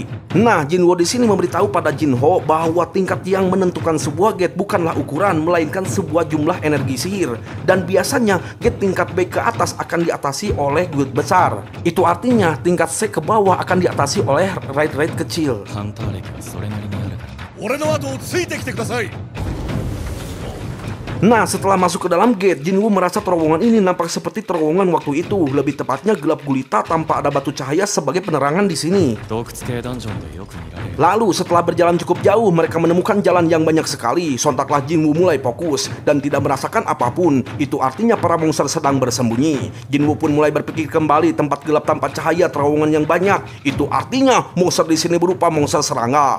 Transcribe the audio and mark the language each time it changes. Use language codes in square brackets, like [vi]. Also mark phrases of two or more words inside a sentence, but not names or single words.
[id] Nah, Jinwoo di sini memberitahu pada Jin-ho bahwa tingkat yang menentukan sebuah gate bukanlah ukuran, melainkan sebuah jumlah energi sihir. Dan biasanya gate tingkat B ke atas akan diatasi oleh gate besar. Itu artinya tingkat C ke bawah akan diatasi oleh raid-raid kecil. [ja] ハンター歴はそれなりにあるから。俺の後をついてきてください。 [id] Nah, setelah masuk ke dalam gate, Jinwoo merasa terowongan ini nampak seperti terowongan waktu itu. Lebih tepatnya gelap gulita tanpa ada batu cahaya sebagai penerangan di sini. [ja] 洞窟系ダンジョンでよく見られる。 [id] Lalu setelah berjalan cukup jauh, mereka menemukan jalan yang banyak sekali. Sontaklah Jinwoo mulai fokus dan tidak merasakan apapun. Itu artinya para monster sedang bersembunyi. Jinwoo pun mulai berpikir kembali, tempat gelap tanpa cahaya, terowongan yang banyak. Itu artinya monster di sini berupa monster serangga.